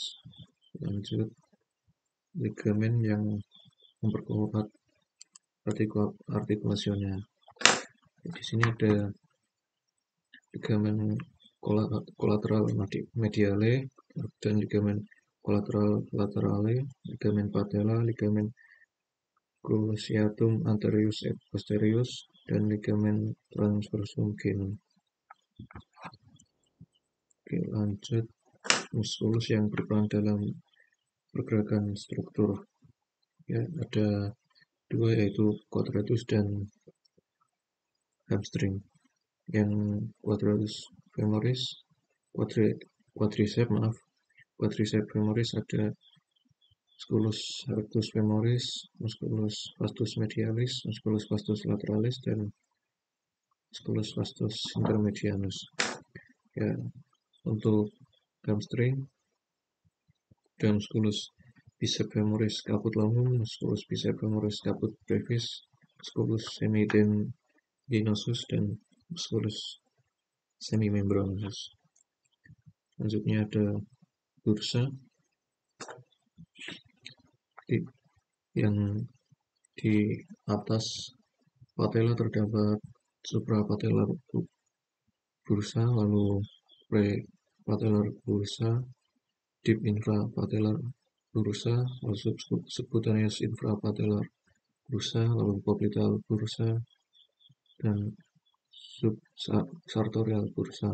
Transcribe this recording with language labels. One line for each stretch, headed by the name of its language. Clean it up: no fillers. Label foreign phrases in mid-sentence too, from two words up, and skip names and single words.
Indonesian: Lanjut, ligamen yang memperkuat artikulasinya. Di sini ada ligamen kolateral mediale dan ligamen kolateral laterale, ligamen patella, ligamen cruciatum anterius et posterius, dan ligamen transversum genum. Oke, lanjut, muskulus yang berperan dalam pergerakan struktur. Ya, ada dua, yaitu quadratus dan hamstring. Yang quadratus femoris, quadriceps femoris ada musculus rectus femoris, musculus vastus medialis, musculus vastus lateralis, dan musculus vastus intermedianus. Ya, untuk hamstring dan musculus biceps femoris caput longus, musculus biceps femoris caput brevis, musculus semimembranosus, dan musculus semimembranosus. Selanjutnya ada bursa, yang di atas patella terdapat suprapatellar bursa, lalu prepatellar bursa, deep infrapatellar bursa, lalu subcutaneous infrapatellar bursa, lalu popliteal bursa, dan subsartorial bursa.